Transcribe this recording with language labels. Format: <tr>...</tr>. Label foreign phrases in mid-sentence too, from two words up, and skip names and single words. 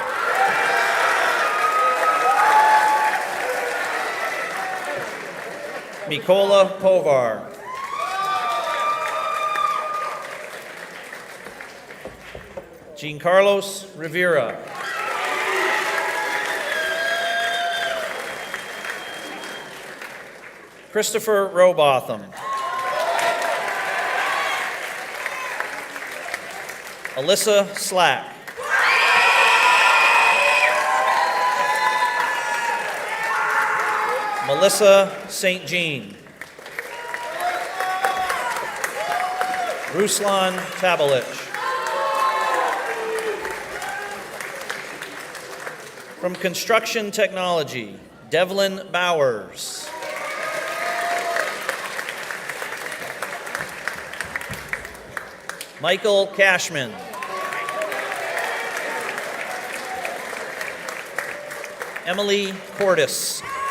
<en>Mikola Povar. Giancarlos Rivera. Christopher Robotham. Alyssa Slack. Melissa St. Jean. Ruslan Tabalich. From Construction Technology, Devlin Bowers. Michael Cashman. Emily Cordes.</en>